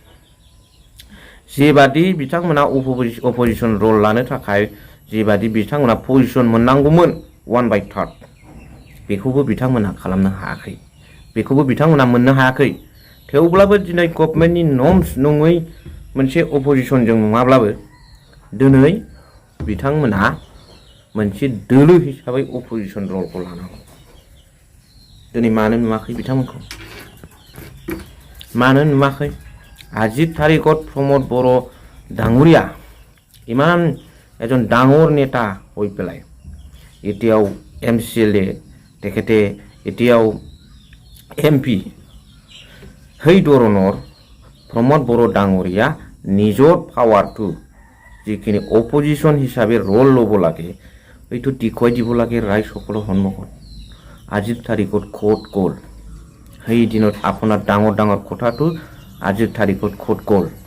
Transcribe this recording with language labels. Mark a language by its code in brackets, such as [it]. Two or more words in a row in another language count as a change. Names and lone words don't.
[brx] जेबादि बिथांमोना [en] opposition role [brx] लानो थाखाय जेबादि बिथांमोना पजिशन मोननांगौमोन 1/3 बेखौबो बिथांमोना खालामनो हायाखै बेखौबो बिथांमोना मोननो हायाखै थेवब्लाबो दिनै गभर्नमेन्टनि नर्म्स नङै मोनसे अपोजिशनजों नङाब्लाबो दिनै बिथांमोना मोनसे दोलो हिसाबै अपोजिशन रलखौ लानांगौ दिनै मानो नुवाखै बिथांमोनखौ मानो नुवाखै [as] আজিৰ তাৰিখত প্ৰমোদ বড়ো ডাঙৰীয়া ইমান এজন ডাঙৰ নেতা হৈ পেলাই এতিয়াও এমচিএলএ তেখেতে এতিয়াও এমপি সেই ধৰণৰ প্ৰমোদ বড়ো ডাঙৰীয়া নিজৰ পাৱাৰটো যিখিনি অপজিশ্যন হিচাপে ৰল ল'ব লাগে এইটো দেখুৱাই দিব লাগে ৰাইজসকলৰ সন্মুখত আজিৰ তাৰিখত ক'ত গ'ল সেই দিনত আপোনাৰ ডাঙৰ ডাঙৰ কথাটো আজিৰ তাৰিখত ক'ত গ'ল